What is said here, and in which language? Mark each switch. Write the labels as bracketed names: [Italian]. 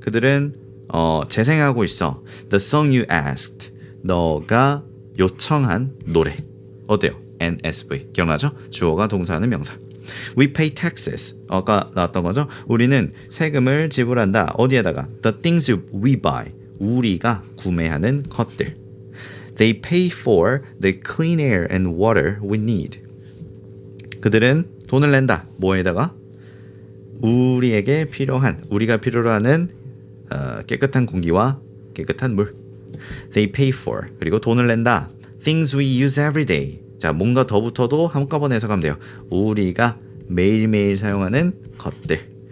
[Korean] 그들은 재생하고 있어. [English] The song you asked. [Korean] 너가 요청한 노래. 어때요? NSV. 기억나죠? 주어가 동사하는 명사. [English] We pay taxes. [Korean] 아까 나왔던 거죠? 우리는 세금을 지불한다. 어디에다가? [English] The things we buy. [Korean] 우리가 구매하는 것들. [English] They pay for the clean air and water we need. [Korean] 그들은 돈을 낸다. 뭐에다가? 우리에게 필요한, 우리가 필요로 하는 깨끗한 공기와 깨끗한 물. [English] They pay for. [Korean] 그리고 돈을 낸다. [English] Things we use every day. [Korean] 자, 뭔가 더 붙어도 한꺼번에 해석하면 돼요. 우리가 매일매일 사용하는 것들.